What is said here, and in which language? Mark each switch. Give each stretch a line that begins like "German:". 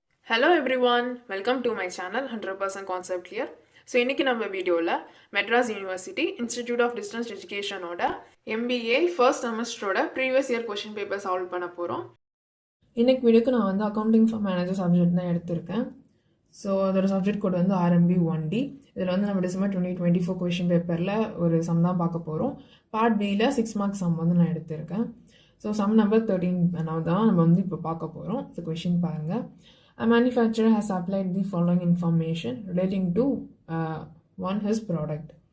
English: Hello everyone, welcome to my channel 100% Concept Clear.
Tamil: So இன்றைக்கி நம்ம வீடியோவில் Madras university institute of distance எஜுகேஷனோட MBA first செமஸ்டரோட previous year question paper solve பண்ண போகிறோம். இன்றைக்கி வீடியோக்கு நான் வந்து அக்கௌண்டிங் ஃபார் மேனேஜர் சப்ஜெக்ட் தான் எடுத்திருக்கேன். ஸோ அதோட சப்ஜெக்ட் கோட் வந்து RMB 1D. இதில் வந்து நம்ம டிசம்பர் 2024 கொஷின் பேப்பரில் ஒரு சம் தான் பார்க்க போகிறோம். பார்ட் பியில் 6 மார்க்ஸ் சம் வந்து நான் எடுத்திருக்கேன். ஸோ சம் நம்பர் 13 தான் நம்ம வந்து இப்போ பார்க்க போகிறோம். ஸோ கொஷின் பாருங்கள்.
English: A manufacturer has applied the following information relating to his product.